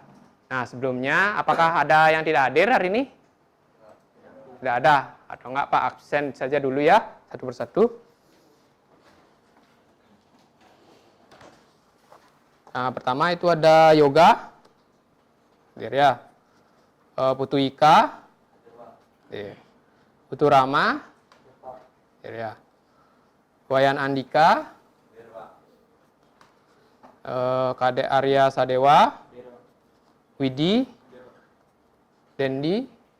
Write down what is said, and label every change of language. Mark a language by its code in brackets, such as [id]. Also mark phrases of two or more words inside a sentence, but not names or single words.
[id] Nah, sebelumnya apakah ada yang tidak hadir hari ini? Tidak ada, atau enggak Pak, absen saja dulu ya, satu persatu. Nah, pertama itu ada Yoga, hadir ya. Putu Ika, Putu Rama, hadir ya. Wayan Andika, Kadek Arya Sadewa, Widi, Dendi,